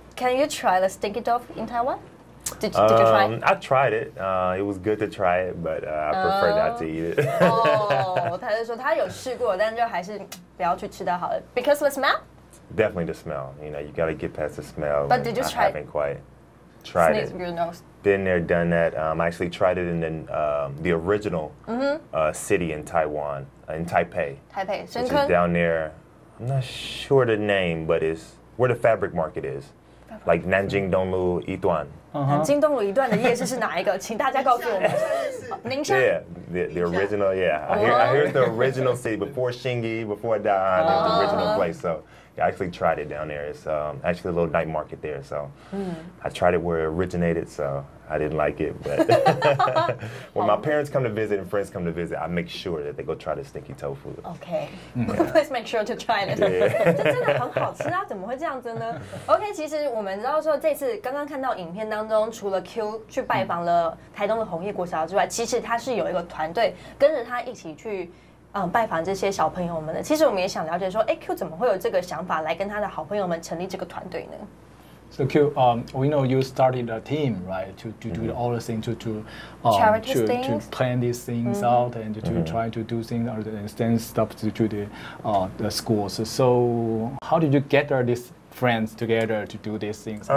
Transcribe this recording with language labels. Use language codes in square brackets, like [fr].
[en] Can you try the stinky dog in Taiwan? Did you try? I tried it. It was good to try it, but I prefer not to eat it. [zh] 他就说他有试过，但就还是不要去吃它好了。 [en] Because the smell? Definitely the smell. You got to get past the smell. But did you try? I haven't quite tried it. Sneeze your nose. Been there, done that. I actually tried it in the original city in Taiwan, in Taipei. Taipei, which is down there. I'm not sure the name, but it's where the fabric market is, like Nanjing Donglu Yituan. [zh] 南京东路一段的夜市是哪一个？请大家告诉我们。宁夏。 [en] Yeah, the original. Yeah, I heard the original city before Xingi, before Da'an. It was the original place. So I actually tried it down there. It's actually a little night market there. So I tried it where it originated. So I didn't like it, but when my parents come to visit and friends come to visit, I make sure that they go try the stinky tofu. Okay, please make sure to try it. [zh] 这真的很好吃啊，怎么会这样子呢 ？OK， 其实我们知道说这次刚刚看到影片当中，除了 Q 去拜访了台东的红叶国小之外，其实他是有一个团队跟着他一起去。拜访这些小朋友们的，其实我们也想了解说，Q 怎么会有这个想法来跟他的好朋友们成立这个团队呢？ [en] So Q, we know you started a team, right, to do all the things to plan these things out and to try to do things and send stuff to the schools. So how did you gather these friends together to do these things?